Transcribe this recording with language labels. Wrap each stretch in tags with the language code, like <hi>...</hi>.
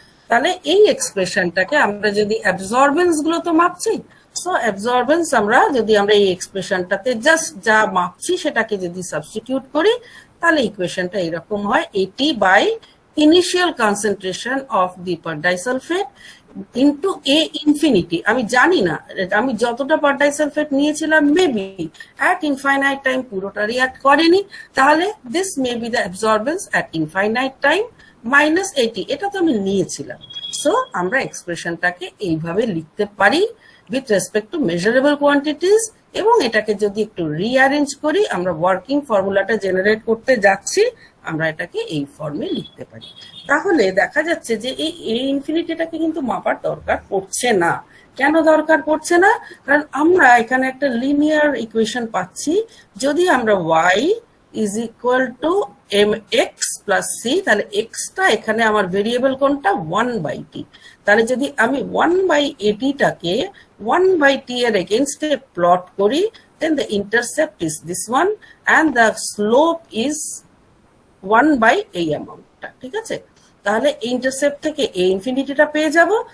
<bn>তাহলে এই এক্সপ্রেশনটাকে আমরা যদি অ্যাবজর্বেন্স গুলো তো মাপছি, সো অ্যাবজর্বেন্স আমরা যদি আমরা এই এক্সপ্রেশনটাতে জাস্ট যা মাপছি সেটাকে যদি সাবস্টিটিউট করি, তাহলে ইকুয়েশনটা এরকম হয়</bn> <en>80 by initial concentration of the per disulfate into A infinity।</en> <bn>আমি জানি না, আমি যতটা per disulfate নিয়েছিলাম মেবি at infinite time পুরোটা রিঅ্যাক্ট করেনি, তাহলে</bn> <en>this may be the absorbance at infinite time</en> <bn>-80, এটা তো আমি নিয়েছিলাম। সো আমরা এক্সপ্রেশনটাকে এইভাবে লিখতে পারি with respect to measurable quantities, এবং এটাকে যদি একটু রিঅ্যারেঞ্জ করি, আমরা ওয়ার্কিং ফর্মুলাটা জেনারেট করতে যাচ্ছি, আমরা এটাকে এই ফর্মে লিখতে পারি। তাহলে দেখা যাচ্ছে যে এই এ ইনফিনিটিটাকে কিন্তু মাপার দরকার পড়ছে না। কেন দরকার পড়ছে না? কারণ আমরা এখানে একটা লিনিয়ার ইকুয়েশন পাচ্ছি। যদি আমরা y is equal to mx plus c, তাহলে এক্সটা এখানে আমার ভেরিয়েবল কোনটা 1/t। তাহলে যদি আমি 1/80টাকে 1/t এর এগেইনস্টে প্লট করি,</bn> <en>then the intercept is this one and the slope is 1 by</en> <bn>এই অ্যামাউন্টটা। ঠিক আছে, তাহলে ইন্টারসেপ্ট থেকে এ ইনফিনিটিটা পেয়ে যাব।</bn>